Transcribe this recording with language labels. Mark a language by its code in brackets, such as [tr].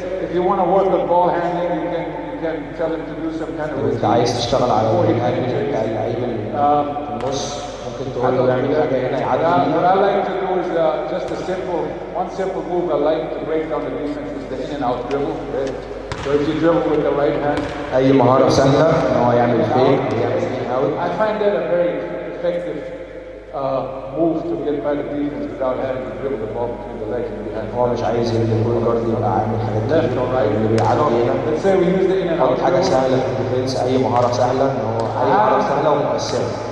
[en] If you want to work on ball handling, you can tell him to do some kind of. [ar] انت عايز تشتغل على الهاندلنج بتاع اللعيبه اللي في النص، ممكن تقول له يعمل حاجه هنا يعدي. [en] What I like to do is just one simple move I like to break down the defense is the in and out dribble. Okay? So if you dribble with the right hand. [ar] اي مهاره سهله ان هو يعمل فيك ويعمل ان اوت. [en] I find that a very effective move to get by the defense without having to dribble the ball between the legs and behind. [ar] هو مش عايز البوينت جارد يبقى عامل حاجات [en] left or right [ar] اللي بيعدي هنا. [en] Let's say we use the in and out. [ar] حاجه سهله في الديفنس، اي مهاره سهله ان هو اي مهاره سهله ومؤثره.